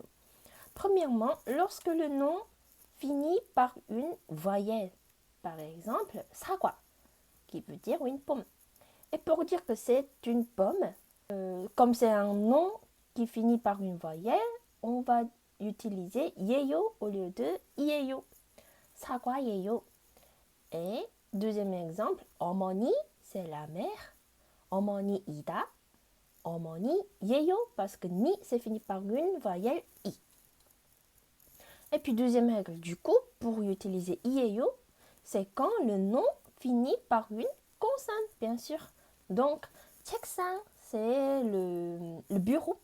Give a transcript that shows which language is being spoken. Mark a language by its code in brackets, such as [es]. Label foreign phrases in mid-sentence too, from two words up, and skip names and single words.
[fr] Premièrement, lorsque le nom finit par une voyelle, par exemple, 사과, qui veut dire une pomme. Et pour dire que c'est une pomme, comme c'est un nom qui finit par une voyelle, on va utiliser 예요 au lieu de 이예요. [ko] 사과예요. [fr] Et deuxième exemple, 어머니, c'est la mère. [ko] 어머니이다. 어머니예요, [fr] parce que ni, c'est fini par une voyelle i. Et puis deuxième règle, du coup, pour utiliser i예요, c'est quand le nom finit par une consonne, bien sûr. Donc, 책상, c'est le bureau.